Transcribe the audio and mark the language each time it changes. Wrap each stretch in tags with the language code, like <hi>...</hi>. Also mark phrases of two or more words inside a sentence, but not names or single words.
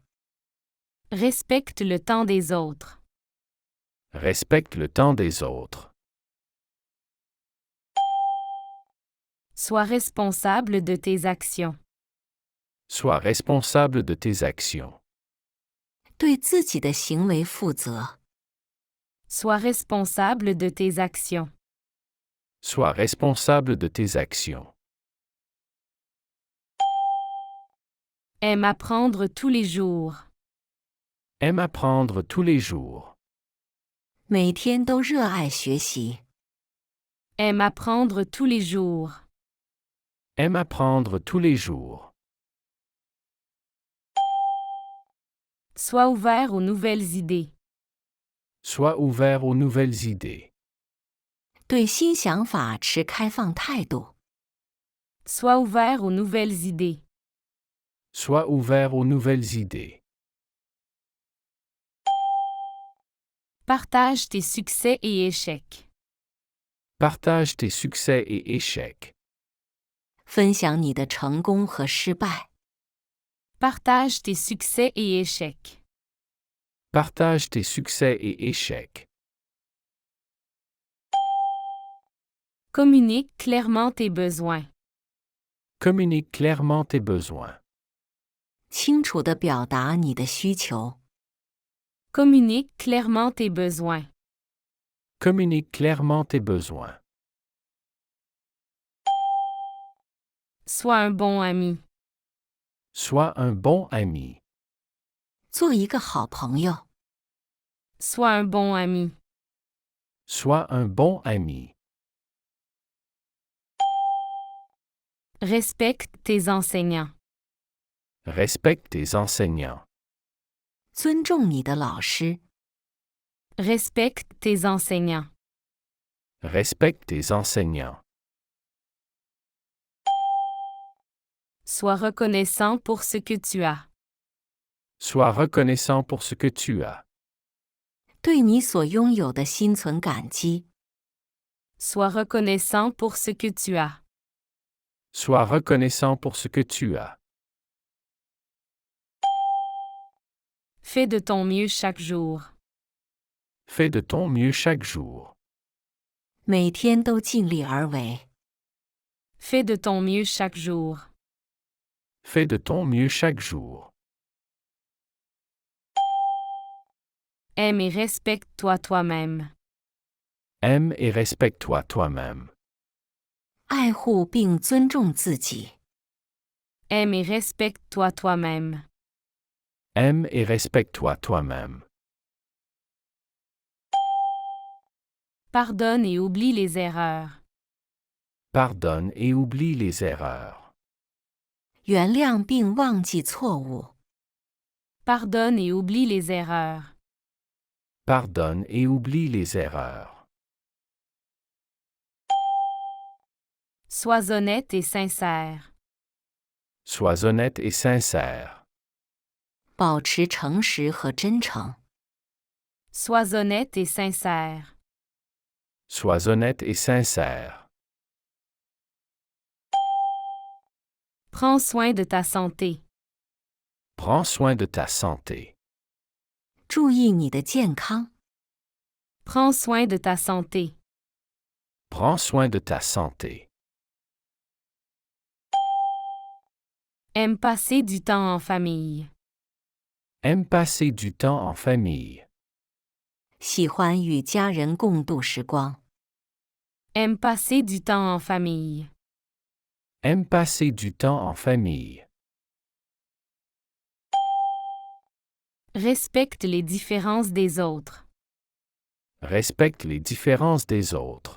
<fr>Respecte le temps des autres. Respecte le temps des autres. Sois responsable de tes actions. Sois responsable de tes actions.</fr> <zh>对自己的行为负责。</zh> <fr>Sois responsable de tes actions. Sois responsable de tes actions. Aime apprendre tous les jours. Aime apprendre tous les jours.</fr> <zh>每天都热爱学习。</zh> <fr>Aime apprendre tous les jours. Aime apprendre tous les jours. Sois ouvert aux nouvelles idées. Sois ouvert aux nouvelles idées.</fr> <zh>对新想法持开放态度。</zh> <fr>Sois ouvert aux nouvelles idées. Sois ouvert aux nouvelles idées. Partage tes succès et échecs. Partage tes succès et échecs.</fr> <zh>分享你的成功和失败。</zh> <fr>Partage tes succès et échecs. Partage tes succès et échecs. Communique clairement tes besoins. Communique clairement tes besoins.</fr> <zh>清楚地表达你的需求。</zh> <fr>Communique clairement tes besoins. Communique clairement tes besoins. Sois un bon ami. Sois un bon ami.</fr> <zh>做一个好朋友。</zh> <fr>Sois un bon ami. Sois un bon ami. Respecte tes enseignants. Respecte tes enseignants.</fr> <zh>尊重你的老师。</zh> <fr>Respecte tes enseignants. Respecte tes enseignants. Sois reconnaissant pour ce que tu as. Sois reconnaissant pour ce que tu as.</fr> <zh>对你所拥有的心存感激。</zh> <fr>Sois reconnaissant pour ce que tu as. Sois reconnaissant pour ce que tu as. Fais de ton mieux chaque jour. Fais de ton mieux chaque jour.</fr> <zh>每天都尽力而为。</zh> <fr>Fais de ton mieux chaque jour. Fais de ton mieux chaque jour. Aime et respecte-toi toi-même. Aime et respecte-toi toi-même.</fr> <zh>爱护并尊重自己。</zh> <fr>Aime et respecte-toi toi-même. Aime et respecte-toi toi-même. Pardonne et oublie les erreurs. Pardonne et oublie les erreurs.</fr> <zh>原谅并忘记错误。</zh> <fr>Pardonne et oublie les erreurs. Pardonne et oublie les erreurs. Sois honnête et sincère. Sois honnête et sincère.</fr> <zh>保持诚实和真诚。</zh> <fr>Sois honnête et sincère. Sois honnête et sincère. Prends soin de ta santé. Prends soin de ta santé.</fr> <zh>注意你的健康。</zh> <fr>Prends soin de ta santé. Prends soin de ta santé. Aime passer du temps en famille. Aime passer du temps en famille.</fr> <zh>喜欢与家人共度时光。</zh> <fr>Aime passer du temps en famille. Aime passer du temps en famille. Respecte les différences des autres. Respecte les différences des autres.</fr>